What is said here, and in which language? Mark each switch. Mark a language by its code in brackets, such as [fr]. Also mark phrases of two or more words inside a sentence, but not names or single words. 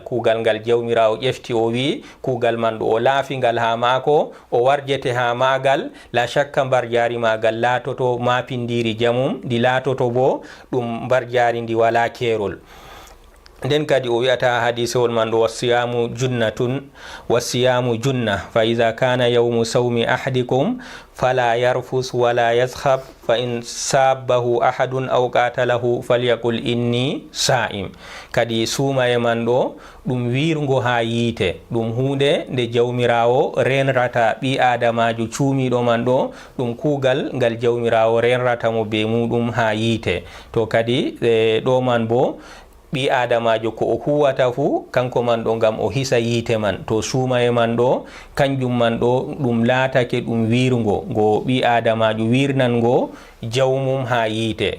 [ff] Kugal ngal jawmirawo ƴefti o wi kugal man ɗo o laafi ngal ha mako o warjete ha magal, [ar] لا شك [ff] mbar jaari magal laatoto mapindiri jamum, ndi laatoto bo ɗum mbar jaari ndi wala kerol. nden kadi o wi'ata hadisewol man ɗo [ar] والصيام جنة والصيام جنة فإذا كان يوم صوم أحدكم فلا يرفث ولا يصخب فإن سابه أحد أو قاتله فليقل إني صائم. [ff] kadi suumaye man ɗo ɗum wirgo ha yiite, ɗum hunde nde jawmirawo renrata ɓi adamajo cuumiɗo man ɗo, ɗum kuugal ngal jawmirawo renrata mo be muɗum ha yiite. to kadi ɗo man bo ɓi adamajo ko o huwata fu kanko man ɗo ngam o hisa yiite man, to suumaye man ɗo kanjum man ɗo ɗum laatake ɗum wirgo ngo ɓi adamajo wirnango jawmum ha yiite.